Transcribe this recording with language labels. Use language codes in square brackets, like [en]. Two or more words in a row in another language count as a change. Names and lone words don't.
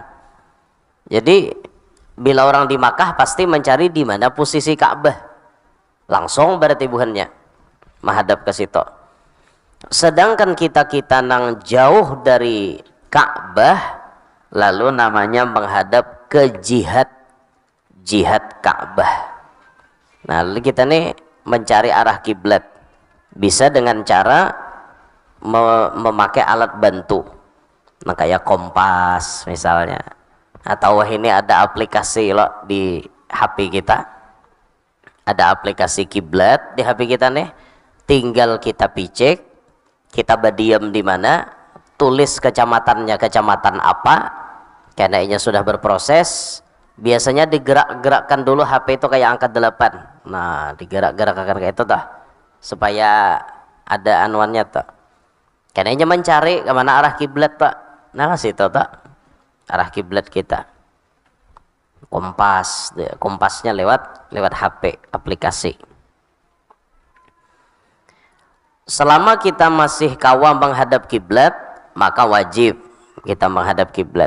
[id] Jadi bila orang di Makkah pasti mencari di mana posisi Ka'bah, langsung berarti buhannya menghadap ke situ. Sedangkan kita nang jauh dari Ka'bah, lalu namanya menghadap ke jihad Ka'bah. Nah, lalu kita nih mencari arah kiblat bisa dengan cara memakai alat bantu. Nah, kayak kompas misalnya. Atau ini ada aplikasi loh di HP kita. Ada aplikasi kiblat di HP kita nih. Tinggal kita picek, kita berdiam di mana, tulis kecamatannya kecamatan apa, karena sudah berproses. Biasanya digerak-gerakkan dulu HP itu kayak angka 8. Nah, digerak-gerakkan kayak itu tuh, supaya ada anuannya tuh. Karena mencari kemana arah kiblat Pak. Nah, situ tuh arah kiblat kita. Kompasnya lewat HP aplikasi. Selama kita masih kawa menghadap kiblat, maka wajib kita menghadap kiblat.